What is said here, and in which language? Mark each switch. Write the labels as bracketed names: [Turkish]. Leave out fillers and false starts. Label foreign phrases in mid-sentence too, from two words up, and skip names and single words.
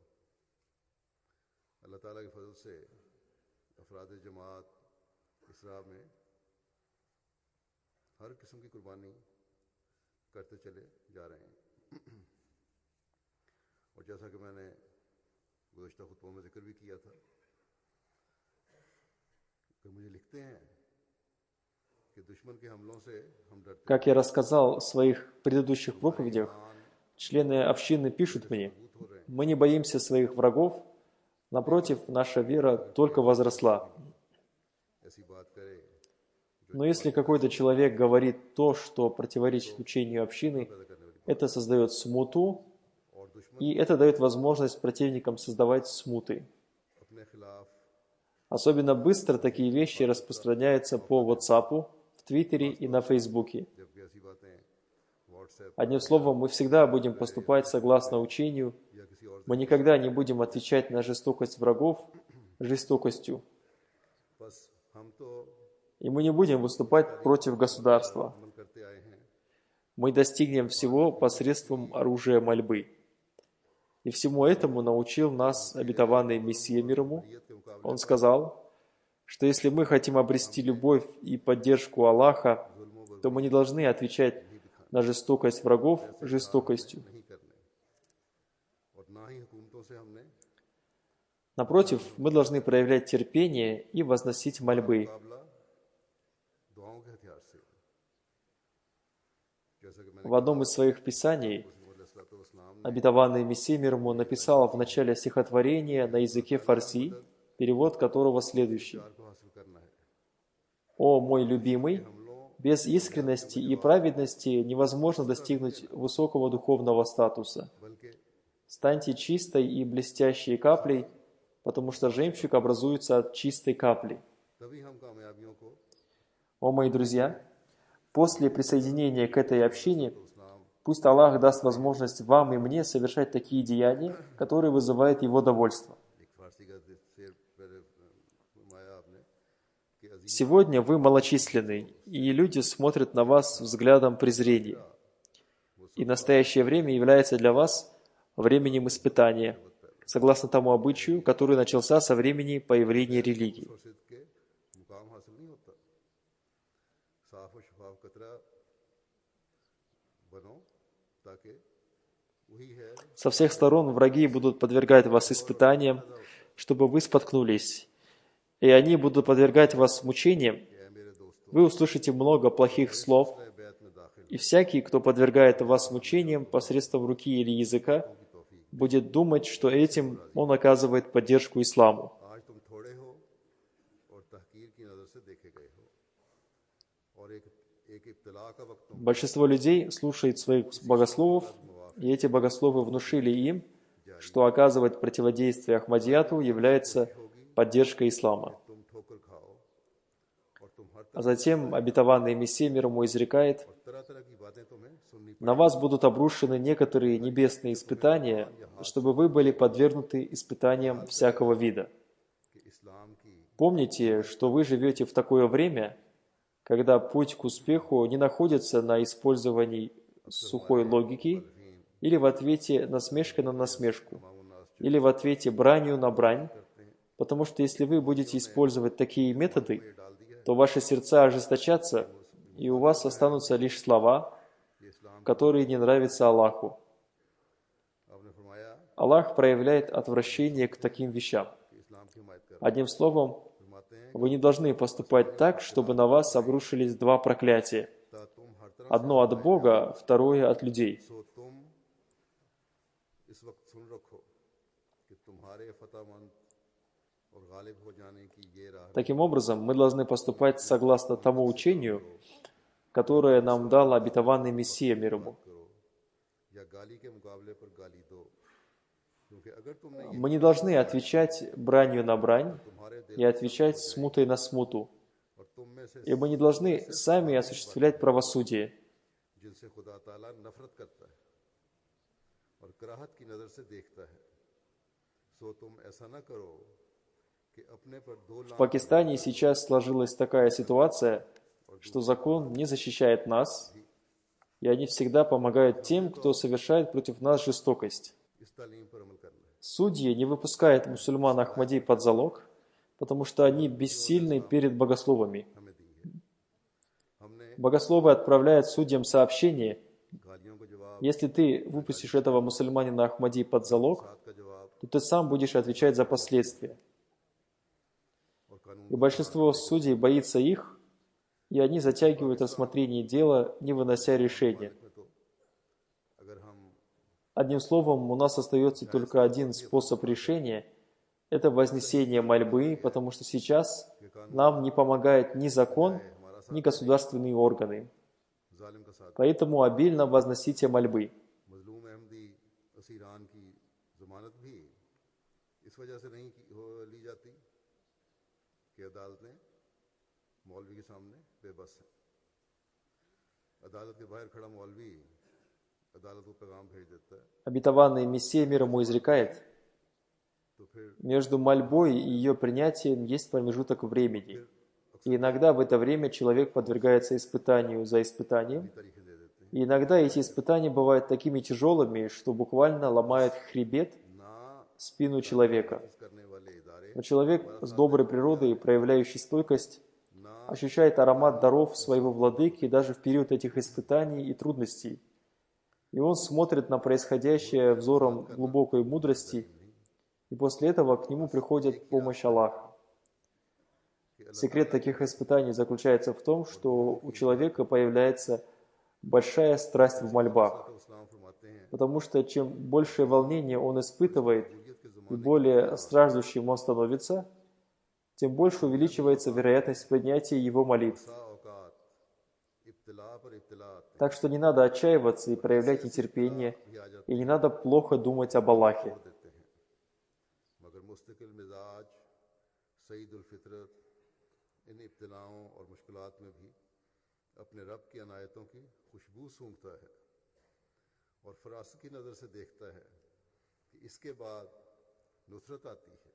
[Urdu] اللہ تعالیٰ کے فضل سے افراد جماعت اس راہ میں ہر قسم کی قربانی کرتے چلے جا رہے ہیں. اور جیسا کہ میں نے گزشتہ خطبوں میں ذکر بھی کیا تھا کہ مجھے لکھتے ہیں کہ دشمن کے حملوں سے ہم ڈرتے [Russian] Как я рассказал в своих предыдущих проповедях, члены общины пишут мне, [Urdu] مضبوط ہو رہے ہیں. [Russian] мы не боимся своих врагов, напротив, наша вера только возросла. [Urdu] ایسی بات کرے [Russian] Но если какой-то человек говорит то, что противоречит учению общины, [Urdu] پیدا کرنے والی [Russian] это создает смуту, [Urdu] اور دشمن [Russian] и это дает возможность противникам создавать смуты. [Urdu] اپنے خلاف [Russian] Особенно быстро такие вещи распространяются по WhatsApp, в Твиттере и на Фейсбуке. [Urdu] جبکہ ایسی باتیں واٹس ایپ [Russian] Одним словом, мы всегда будем поступать согласно учению, [Urdu] یا کسی اور [Russian] мы никогда не будем отвечать на жестокость врагов, жестокостью. [Urdu] بس ہم تو [Russian] И мы не будем выступать против государства. [Urdu] عمل کرتے آئے ہیں. [Russian] Мы достигнем всего посредством оружия мольбы. И всему этому научил нас обетованный Мессия мир ему. Он сказал, что если мы хотим обрести любовь и поддержку Аллаха, то мы не должны отвечать на жестокость врагов жестокостью. [Urdu] نہیں کرنے اور نہ ہی حکومتوں سے ہم نے [Russian] Напротив, мы должны проявлять терпение и возносить мольбы. [Urdu] مقابلہ دعاؤں کے ہتھیار سے، جیسا کہ میں نے [Russian] В одном из своих писаний वसलाम обетованный Мессия мир ему написал в начале стихотворения на языке фарси, перевод которого следующий. [Urdu] کو حاصل کرنا ہے. [Russian] «О мой любимый, без искренности и праведности невозможно достигнуть высокого духовного статуса. बल्कि Станьте чистой и блестящей каплей, потому что жемчуг образуется от чистой капли. [Urdu] تبھی ہم کامیابیوں کو [Russian] О мои друзья, после присоединения к этой общине, इस्लाम пусть Аллах даст возможность вам и мне совершать такие деяния, которые вызывают Его довольство. [Urdu] ایک فارسی کا شعر پہلے فرمایا آپ نے کہ عزیز [Russian] Сегодня вы малочисленны, и люди смотрят на вас взглядом презрения. И настоящее время является для вас временем испытания, согласно тому обычаю, который начался со времени появления религии. [Urdu] فرسد کے مقام حاصل نہیں ہوتا۔ صاف اور شفاف قطرہ بنو تاکہ وہی ہے [Russian] Со всех сторон враги будут подвергать вас испытаниям, чтобы вы споткнулись, и они будут подвергать вас мучениям. [Urdu] کہ میرے دوستو [Russian] Вы услышите много плохих слов, [Urdu] بیعت میں داخل [Russian] и всякий, кто подвергает вас мучениям посредством руки или языка, будет думать, что этим он оказывает поддержку исламу. [Urdu] آج تم تھوڑے ہو اور تحقیر کی نظر سے دیکھے گئے ہو اور ایک ابتلا کا وقت تم [Russian] Большинство людей слушает своих богословов, и эти богословы внушили им, что оказывать противодействие Ахмадияту является поддержкой ислама. [Urdu] تم ٹھوکر کھاؤ اور تم ہر [Russian] А затем обетованный Мессия мир ему изрекает: [Urdu] طرح طرح کی باتیں تمہیں سننی [Russian] «На вас будут обрушены некоторые небесные испытания, чтобы вы были подвергнуты испытаниям всякого вида». [Urdu] کہ اسلام کی [Russian] Помните, что вы живете в такое время, когда путь к успеху не находится на использовании сухой логики или в ответе насмешка на насмешку, или в ответе бранью на брань, потому что если вы будете использовать такие методы, то ваши сердца ожесточатся, и у вас останутся лишь слова, которые не нравятся Аллаху. [Urdu] آپ نے فرمایا [Russian] Аллах проявляет отвращение к таким вещам. [Urdu] کہ اسلام کی حمایت کر [Russian] Одним словом, [Urdu] فرماتے ہیں [Russian] вы не должны поступать так, чтобы на вас обрушились два проклятия. [Urdu] تا تم ہر طرح [Russian] Одно от Бога, второе от людей. [Urdu] سو تم اس وقت سن رکھو کہ تمہارے فتحمند اور غالب ہو جانے کی یہ راہ [Russian] Таким образом, мы должны поступать согласно тому учению, которое нам дал обетованный Мессия мир ему. [Urdu] کرو یا گالی کے مقابلے پر گالی دو کیونکہ اگر تم نے [Russian] Мы не должны отвечать бранью на брань [Urdu] تمہارے دل [Russian] и отвечать смутой на смуту. [Urdu] اور تم میں سے [Russian] И мы не должны сами осуществлять правосудие. [Urdu] جن سے خدا تعالیٰ نفرت کرتا ہے اور کراہت کی نظر سے دیکھتا ہے سو تم ایسا نہ کرو کہ اپنے پر دو [Russian] В लाख Пакистане сейчас сложилась такая ситуация, что закон не защищает нас, и они всегда помогают тем, кто совершает против нас жестокость. [Urdu] اس تعلیم پر عمل کرنا ہے [Russian] Судьи не выпускают мусульман Ахмади под залог, потому что они бессильны перед богословами. [Urdu] ہمیں دی ہے ہم نے [Russian] Богословы отправляют судьям сообщение: [Urdu] گالیوں کا جواب [Russian] если ты выпустишь этого мусульманина Ахмади под залог, [Urdu] ساتھ کا جواب [Russian] то ты сам будешь отвечать за последствия. [Urdu] اور قانون [Russian] И большинство судей боится их, и они затягивают рассмотрение дела, не вынося решения. [Urdu] میں تو اگر ہم [Russian] Одним словом, у нас остается только один способ решения – это вознесение мольбы, потому что сейчас нам не помогает ни закон, ни государственные органы. [Urdu] ظالم کا ساتھ [Russian] Поэтому обильно возносите мольбы. [Urdu] مظلوم احمدی اسیران کی ضمانت بھی اس وجہ سے نہیں لی جاتی کہ عدالتیں مولوی کے سامنے بے بس ہیں عدالت کے باہر کھڑا مولوی عدالت کو پیغام بھیج دیتا ہے [Russian] Обетованный Мессия мир ему изрекает: Между мольбой и ее принятием есть промежуток времени. И иногда в это время человек подвергается испытанию за испытанием. [Urdu] طریقے دے دیتے ہیں [Russian] И иногда эти испытания бывают такими тяжелыми, что буквально ломают хребет, ना спину человека. [Urdu] کرنے والے ادارے [Russian] Но человек с доброй природой, проявляющий стойкость, ना ощущает аромат даров своего владыки даже в период этих испытаний и трудностей. И он смотрит на происходящее взором глубокой мудрости, и после этого к нему приходит помощь Аллаха. Секрет таких испытаний заключается в том, что у человека появляется большая страсть в мольбах, [Urdu] اسلام فرماتے ہیں [Russian] потому что чем большее волнение он испытывает и более страждущим он становится, тем больше увеличивается вероятность принятия его молитв. [Urdu] سا اوقات ابتلا پر ابتلا آتے [Russian] Так что не надо отчаиваться и проявлять нетерпение, и не надо плохо думать об Аллахе. [Urdu] دیتے ہیں مگر مستقل مزاج سعید الفطرت ان ابتلاؤں اور مشکلات میں بھی اپنے رب کی عنایتوں کی خوشبو سونگھتا ہے اور فراست کی نظر سے دیکھتا ہے کہ اس کے بعد نصرت آتی ہے.